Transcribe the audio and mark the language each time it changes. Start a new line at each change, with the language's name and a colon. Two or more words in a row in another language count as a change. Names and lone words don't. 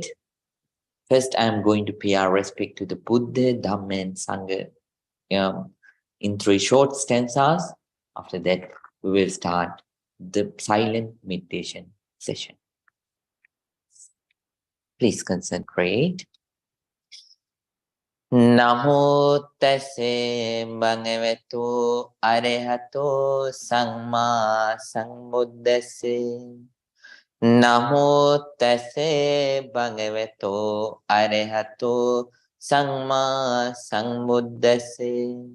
English: First, I'm going to pay our respect to the Buddha, Dhamma, and Sangha in 3 short stanzas. After that, we will start the silent meditation session. Please concentrate.
Pali: Namo tassa bhagavato arahato samma sambuddhassa. Namo tassa bhagavato arahato samma sambuddhassa.